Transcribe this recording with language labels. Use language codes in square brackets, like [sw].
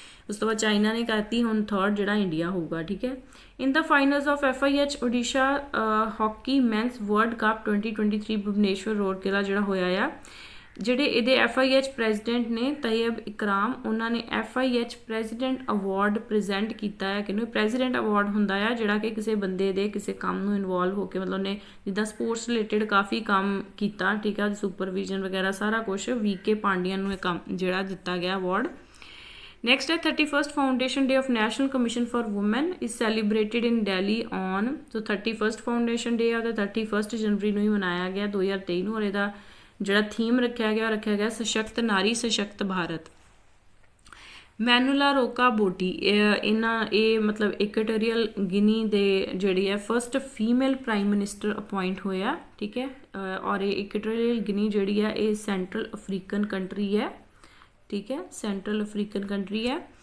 [pa] ਉਸ ਤੋਂ ਬਾਅਦ ਚਾਈਨਾ ਨੇ ਕਰਤੀ, ਹੁਣ ਥਰਡ ਜਿਹੜਾ ਇੰਡੀਆ ਹੋਊਗਾ, ਠੀਕ ਹੈ। ਇਨ ਦਾ finals of FIH Odisha hockey men's world cup 2023 Bhubaneswar ਰੋਡਕਿਲਾ ਜਿਹੜਾ ਹੋਇਆ ਆ, ਜਿਹੜੇ ਇਹਦੇ FIH ਪ੍ਰੈਜ਼ੀਡੈਂਟ ਨੇ ਤੈਯਬ ਇਕਰਾਮ, ਉਹਨਾਂ ਨੇ FIH ਪ੍ਰੈਜ਼ੀਡੈਂਟ ਅਵਾਰਡ ਪ੍ਰੈਜ਼ੈਂਟ ਕੀਤਾ ਹੈ। ਕਿਹਨੂੰ? ਪ੍ਰੈਜ਼ੀਡੈਂਟ ਅਵਾਰਡ ਹੁੰਦਾ ਆ ਜਿਹੜਾ ਕਿ ਕਿਸੇ ਬੰਦੇ ਦੇ ਕਿਸੇ ਕੰਮ ਨੂੰ ਇਨਵੋਲਵ ਹੋ ਕੇ, ਮਤਲਬ ਉਹਨੇ ਜਿੱਦਾਂ ਸਪੋਰਟਸ ਰਿਲੇਟਡ ਕਾਫੀ ਕੰਮ ਕੀਤਾ, ਠੀਕ ਹੈ, ਸੁਪਰਵਿਜ਼ਨ ਵਗੈਰਾ ਸਾਰਾ ਕੁਛ, VK ਪਾਂਡੀਅਨ ਨੂੰ ਇਹ ਕੰਮ ਜਿਹੜਾ ਦਿੱਤਾ ਗਿਆ ਅਵਾਰਡ। [en] Next है 31st Foundation Day of National Commission for Women is celebrated in Delhi on, so 31st Foundation Day [pa] ਆ, 31 ਜਨਵਰੀ ਨੂੰ ਹੀ ਮਨਾਇਆ ਗਿਆ 2023 ਨੂੰ, ਔਰ ਇਹਦਾ ਜਿਹੜਾ ਥੀਮ ਰੱਖਿਆ ਗਿਆ ਸਸ਼ਕਤ ਨਾਰੀ ਸਸ਼ਕਤ ਭਾਰਤ। ਮੈਨੂਲਾ ਰੋਕਾ ਬੋਟੀ, ਇਹ ਮਤਲਬ ਇਕੁਆਟੋਰੀਅਲ ਗਿਨੀ ਦੇ ਜਿਹੜੀ ਹੈ first female prime minister appoint ਹੋਇਆ, ਠੀਕ ਹੈ। ਔਰ ਇਹ ਇਕੁਆਟੋਰੀਅਲ ਗਿਨੀ ਜਿਹੜੀ ਹੈ ਇਹ ਸੈਂਟਰਲ ਅਫਰੀਕਨ ਕੰਟਰੀ ਹੈ, ਠੀਕ ਹੈ, ਸੈਂਟਰਲ ਅਫਰੀਕਨ ਕੰਟਰੀ ਹੈ।